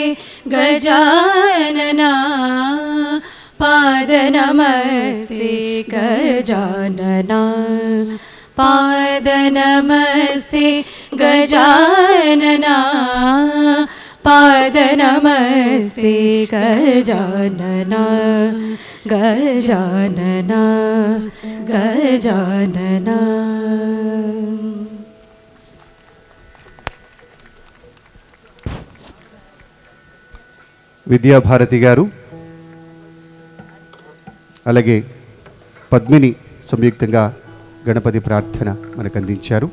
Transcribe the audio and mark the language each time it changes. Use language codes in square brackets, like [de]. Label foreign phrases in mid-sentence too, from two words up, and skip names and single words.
[sa] गजानना पाद नमस्ते गजानना पाद नमस्ते गजानना पाद नमस्ते गजानना गजानना गजानना [te] విద్యాభారతి గారు అలాగే పద్మిని సంయుక్తంగా గణపతి ప్రార్థన మనకు అందించారు.